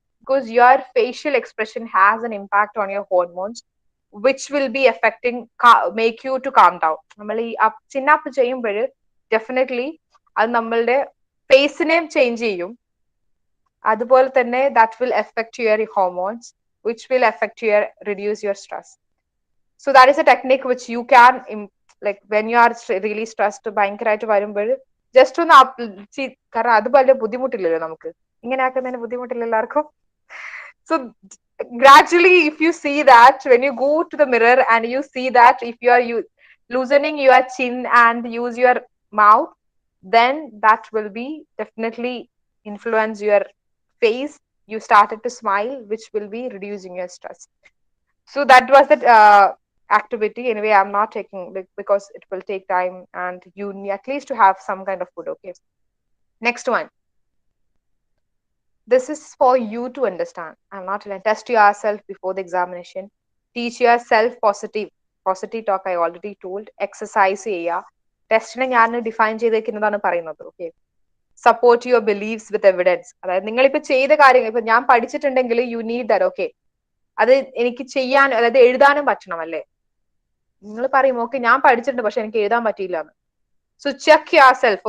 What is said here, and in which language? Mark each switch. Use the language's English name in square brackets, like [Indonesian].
[English] Because your facial expression has an impact on your hormones which will be affecting make you to calm down. [Malayalam] നമ്മൾ ഈ ചിന്നപ്പ് ചെയ്യുമ്പോൾ definitely അത് നമ്മളുടെ ഫേസിനെയും change ചെയ്യും. അതുപോലെ തന്നെ [English] That will affect your hormones which will affect your reduce your stress. So that is a technique which you can like when you are really stressed [Malayalam] ഭയങ്കരമായിട്ട് വരുമ്പോൾ ജസ്റ്റ് ഒന്ന് കാരണം അത് വലിയ ബുദ്ധിമുട്ടില്ലല്ലോ നമുക്ക്. ഇങ്ങനെ ആക്കുന്നതിന് ബുദ്ധിമുട്ടില്ല എല്ലാവർക്കും. [English] So gradually if you see that when you go to the mirror and you see that if you are loosening your chin and use your mouth, then that will be definitely influence your face. You started to smile, which will be reducing your stress. So that was the activity. Anyway, I'm not taking because it will take time and you need at least to have some kind of food. Okay. Next one. This is for you to understand. I'm not going to test yourself before the examination. Teach yourself positive talk. I already told. Exercise area. Testing [Malayalam] ഞാൻ define ചെയ്തേക്കുന്നതാണ് പറയുന്നത്. [English] Okay. Support your beliefs with evidence. [Malayalam] അതായത് നിങ്ങളിപ്പോ ചെയ്ത കാര്യങ്ങൾ ഇപ്പൊ ഞാൻ പഠിച്ചിട്ടുണ്ടെങ്കിൽ [English] You need that. [Malayalam] Okay, അത് എനിക്ക് ചെയ്യാൻ, അതായത് എഴുതാനും പറ്റണം അല്ലേ? നിങ്ങൾ പറയും ഓക്കെ ഞാൻ പഠിച്ചിട്ടുണ്ട് പക്ഷെ എനിക്ക് എഴുതാൻ പറ്റിയില്ല എന്ന്. [English] So check yourself.